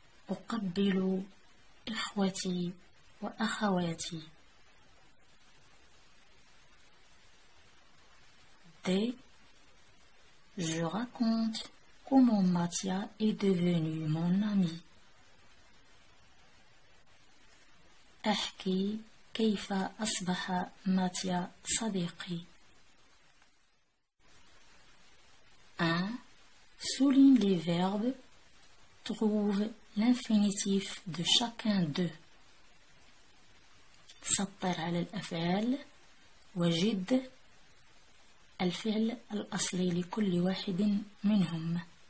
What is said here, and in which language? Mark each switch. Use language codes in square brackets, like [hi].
[ar] أقبل إخوتي وأخواتي. D. [fr] Je raconte comment Mathia est devenu mon ami. [ar] أحكي كيف أصبح ماتيا صديقي. [fr] 1. Souligne les verbes. Trouve l'infinitif de chacun d'eux. [ar] سطر على الأفعال وجد الفعل الأصلي لكل واحد منهم.